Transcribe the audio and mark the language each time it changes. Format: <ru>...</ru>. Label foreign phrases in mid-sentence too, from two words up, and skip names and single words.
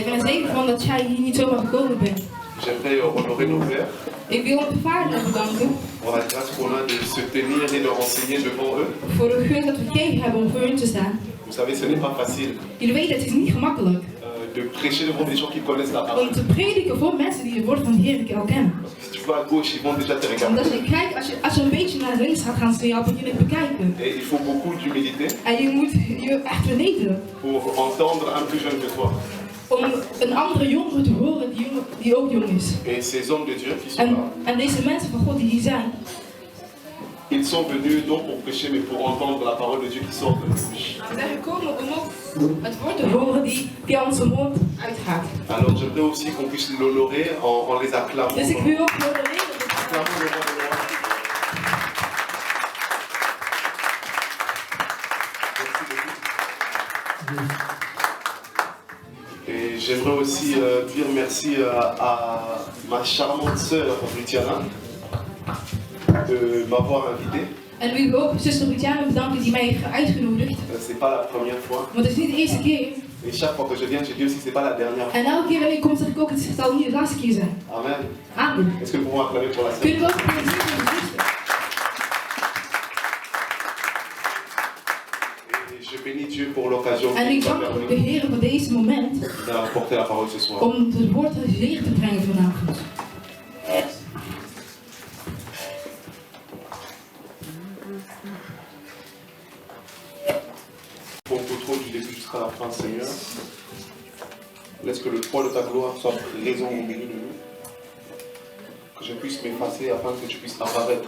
<fr>J'aimerais honorer nos pères pour la grâce qu'on a de se tenir et de renseigner devant eux. Vous savez, ce n'est pas facile de prêcher devant des gens qui connaissent la parole.</fr> <nl>Om te prediken voor mensen die het woord van de Heer al kennen.</nl> <fr>Si tu vas à gauche, ils vont déjà te regarder.</fr> <nl>Omdat als je een beetje naar links gaat, gaan ze jou beginnen bekijken.</nl> <fr>Et il faut beaucoup d'humilité.</fr> <nl>En je moet je echt vernederen.</nl> <fr>Pour entendre un plus jeune que toi.</fr> <nl>Om een andere jongere te horen die ook jong is.</nl> <fr>Et ces hommes de Dieu qui sont là.</fr> <nl>En deze mensen van God die hier zijn.</nl> <fr>Ils sont venus non pour prêcher, mais pour entendre la parole de Dieu qui sort de nous.</fr> <nl>Ze zijn gekomen om ook het woord te horen die aan onze mond uitgaat.</nl> <fr>Alors j'aimerais aussi qu'on puisse l'honorer en les acclamant.</fr> <nl>Dus ik wil ook honoreren.</nl> <fr>Et j'aimerais aussi dire merci à ma charmante sœur Luciana de m'avoir invité.</fr> <nl>En ik wil ook zuster Luciana bedanken die mij heeft uitgenodigd.</nl> <fr>C'est pas la première fois.</fr> <nl>Want het is niet de eerste keer.</nl> <fr>Et chaque fois que je viens, je dis aussi c'est pas la dernière fois.</fr> <nl>En elke keer wanneer ik kom, zeg ik ook het zal niet de laatste keer zijn.</nl> <fr>Amen.</fr> <nl>Amen.</nl> <fr>Est-ce que nous pouvons acclamer pour la sœur?</fr> <nl>Kunnen we ook een keer zien voor de zuster?</nl> <fr>Et je bénis Dieu pour l'occasion</fr> <nl>En ik dank de Heer voor deze moment</nl> <fr>d'apporter la parole ce soir.</fr> <nl>om het woord van de Heer te brengen vanavond.</nl> <fr>Jusqu'à la fin, Seigneur. Laisse que le poids de ta gloire soit présent au milieu de nous. Que je puisse m'effacer afin que tu puisses apparaître.</fr>